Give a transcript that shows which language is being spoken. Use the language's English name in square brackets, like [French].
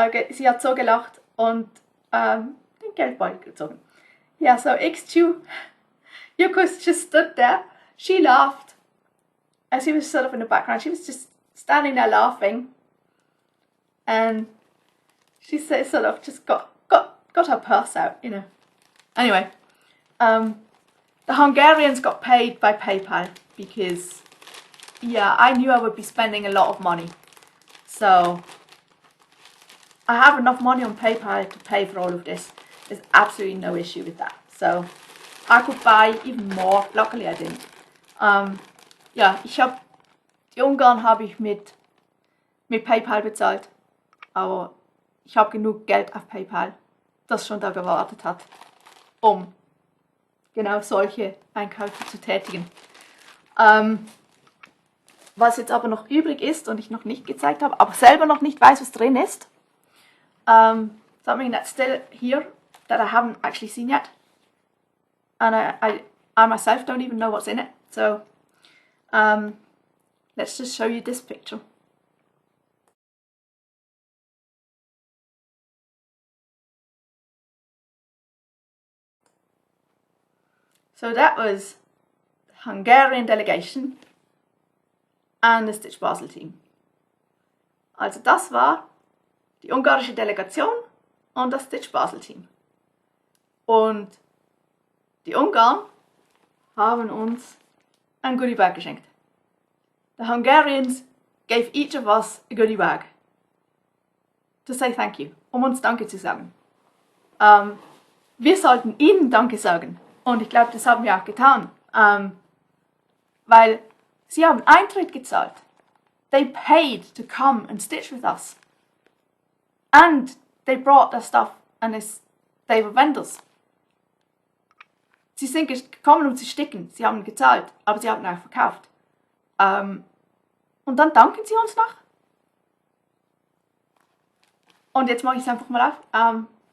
[German] Sie hat so gelacht und den Geldbeutel gezogen. [English] Yeah, so XJu Jukus just stood there. She laughed. As he was sort of in the background, she was just standing there laughing. And she sort of just got her purse out, you know. Anyway, the Hungarians got paid by PayPal because, yeah, I knew I would be spending a lot of money. So, I have enough money on PayPal to pay for all of this. There's absolutely no issue with that. So, I could buy even more. Luckily I didn't. [German] Ja, die Ungarn habe ich mit PayPal bezahlt. Aber ich habe genug Geld auf PayPal, das schon da gewartet hat, um genau solche Einkäufe zu tätigen. Was jetzt aber noch übrig ist und ich noch nicht gezeigt habe, aber selber noch nicht weiß, was drin ist. [English] Something that's still here that I haven't actually seen yet. And I myself don't even know what's in it. So let's just show you this picture. So that was the Hungarian delegation and the StitchBasel team. [German] Also das war die ungarische Delegation und das StitchBasel team. Und die Ungarn haben uns ein goodie bag geschenkt. [English] The Hungarians gave each of us a goodie bag to say thank you, [German] um uns Danke zu sagen. Wir sollten ihnen Danke sagen. Und ich glaube, das haben wir auch getan, weil sie haben Eintritt gezahlt. [English] They paid to come and stitch with us. And they brought their stuff and they were vendors. [German] Sie sind gekommen, um zu sticken. Sie haben gezahlt, aber sie haben auch verkauft. Und dann danken sie uns noch. Und jetzt mache ich es einfach mal auf.